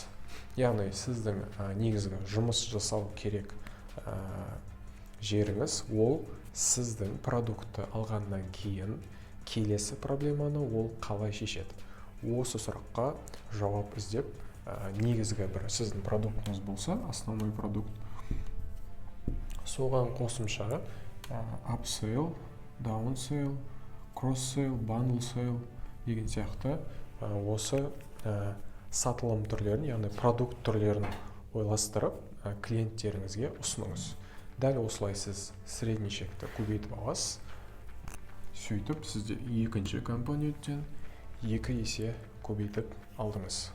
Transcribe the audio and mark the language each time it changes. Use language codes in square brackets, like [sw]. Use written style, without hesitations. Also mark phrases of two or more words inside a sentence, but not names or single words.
[kk] Яғни сіздің негізгі жұмыс жасау керек жеріңіз ол сіздің продуктты алғаннан кейін келесі проблеманы ол қалай шешеді. Осы сұраққа жауап іздеп, негізгі бір сіздің продуктыңыз болса, [ru] основной продукт, [kk] соған қосымша [en] upsell, downsell, cross-sell, bundle sell [kk] деген сияқты осы сатылым түрлерін, яғни продукт түрлерін ойластырып клиенттеріңізге ұсыныңыз. Дәл осылай сіз [ru] средний чекті [kk] көбейтіп аласыз. Сөйтіп сізде екінші компоненттен 2 есе көбейтіп алдыңыз.